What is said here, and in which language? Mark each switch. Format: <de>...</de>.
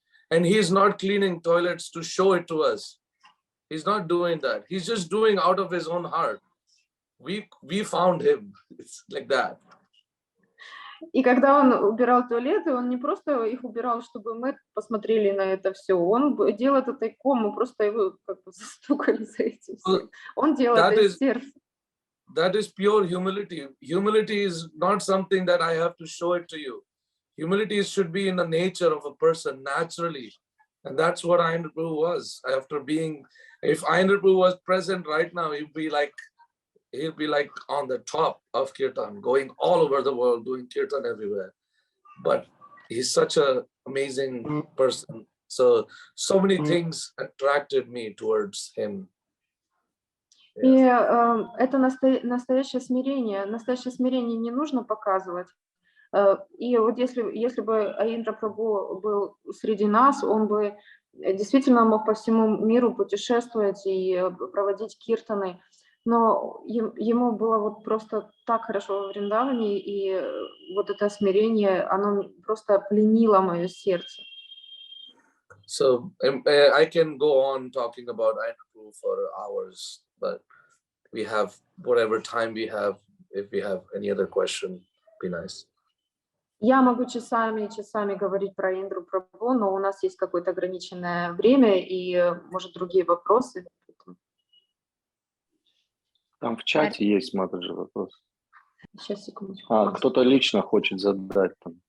<en>And he is not cleaning toilets to show it to us. He's not doing that. He's just doing out of his own heart. We found him. It's like that.</en> <ru>И когда он убирал туалеты, он не просто их убирал, чтобы мы посмотрели на это все. Он делал это тайком, мы просто его как бы застукали за этим. Он делал это из сердца.</ru> <en>That is pure humility. Humility is not something that I have to show it to you. Humility should be in the nature of a person naturally. And that's what Ayendra Prabhu was. If Ayendra Prabhu was present right now, he'll be like on the top of Kirtan, going all over the world, doing Kirtan everywhere. But he's such an amazing person. So many things attracted me towards him.</en> <ru>И это настоящее смирение. Настоящее смирение не нужно показывать. И вот если бы Айендра Прабху был среди нас, он бы действительно мог по всему миру путешествовать и проводить киртаны. Но ему было вот просто так хорошо во Вриндаване, и вот это смирение, оно просто пленило мое сердце.</ru> <en>So I can go on talking about Ayendra Prabhu for hours, but we have whatever time we have. If we have any other question, be nice.</en> <ru>Я могу часами и часами говорить про Айендру Прабху, но у нас есть какое-то ограниченное время и, может, другие вопросы. Там в чате есть, Матаджи, вопрос. Сейчас, секундочку. Кто-то лично хочет задать там.</ru>